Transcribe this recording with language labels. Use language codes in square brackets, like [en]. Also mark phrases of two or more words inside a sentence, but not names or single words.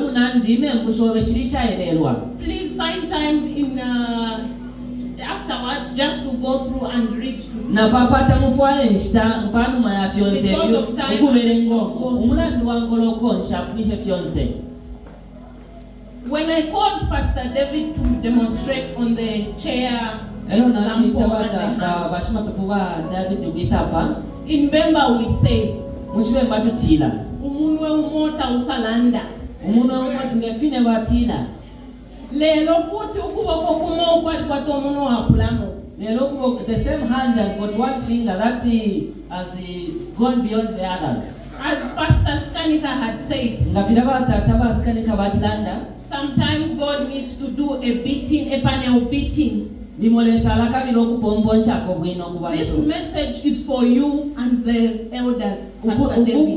[en] Please find time in afterwards just to go through and read to because of time. When I called Pastor David to demonstrate on the chair example and the hand, in Bemba we say [bem] umunwe umota usalanda. Lelo futhi ukuboko kumo kwali kwatomuno wapulamo. [en] The same hand has got one finger that has gone beyond the others. As Pastor Skanika had said, sometimes God needs to do a beating, a panel beating. This message is for you and the elders, Pastor David.